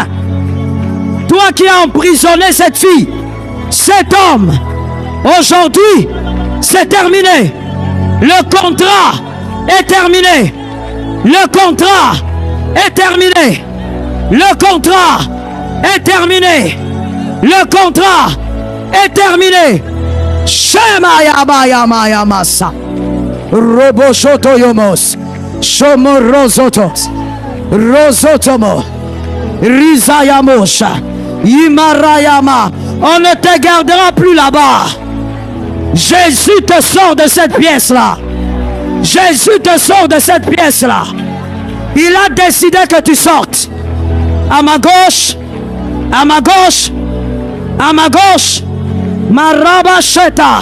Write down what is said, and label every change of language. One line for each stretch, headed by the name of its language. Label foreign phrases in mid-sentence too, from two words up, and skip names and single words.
French: Toi qui as emprisonné cette fille, cet homme, aujourd'hui, c'est terminé. Le contrat est terminé. Le contrat est terminé. Le contrat est terminé. Le contrat est terminé. Shema Yama Yama Yamasa. Roboshoto Yomos. Shomo Rosotos. Rosotomo. Rizayamosha. Imarayama. On ne te gardera plus là-bas. Jésus te sort de cette pièce-là. Jésus te sort de cette pièce-là. Il a décidé que tu sortes. À ma gauche. À ma gauche. À ma gauche. Marabasheta.